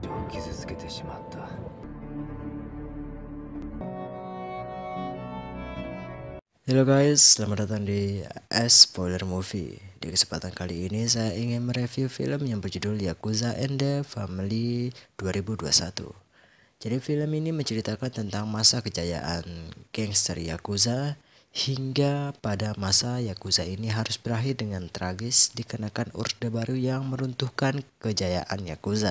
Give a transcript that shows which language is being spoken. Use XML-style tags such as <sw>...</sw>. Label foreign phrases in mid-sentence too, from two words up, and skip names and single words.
<ja>傷つけてしまった。</ja> <id>Halo guys, selamat datang di Spoiler Movie. Di kesempatan kali ini saya ingin mereview film yang berjudul Yakuza and the Family 2021. Jadi film ini menceritakan tentang masa kejayaan gangster Yakuza hingga pada masa Yakuza ini harus berakhir dengan tragis dikenakan orde baru yang meruntuhkan kejayaan Yakuza.</id>